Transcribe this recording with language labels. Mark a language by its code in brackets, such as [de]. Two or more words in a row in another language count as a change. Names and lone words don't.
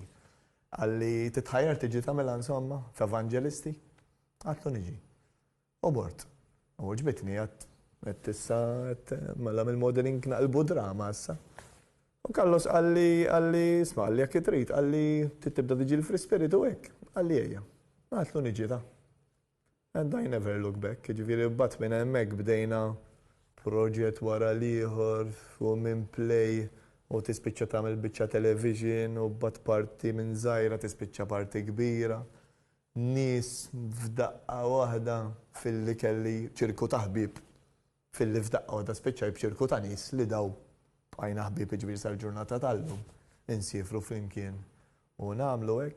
[mt] Qalli titħajjar tiġi tagħmilha insomma f'Evangelisti, għadtu niġi. U bort. U ġbitni qed issa mela mill-modeling naqlbu drama issa. U Carlos għalli, isma' għalli jekk trid, għalli tibda tiġi l- [en] free spirit [mt] u hekk, għalli ejja. Għatlu niġi ta'. [en] And I never look back, [mt] ġifieri mbagħad minn hemmhekk bdejna proġett wara l-ieħor u minn play u tispiċċa tagħmel biċċa television u mbagħad parti minn żgħira tispiċċa parti kbira. Nies f'daqqa waħda filli kelli ċirku ta' ħbieb filli f'daqqa waħda spiċċaj b'ċirku ta' nies li daw għajna ħbib ġbir sal-ġurnata tal-lum, insifru flimkien u nagħmlu hekk.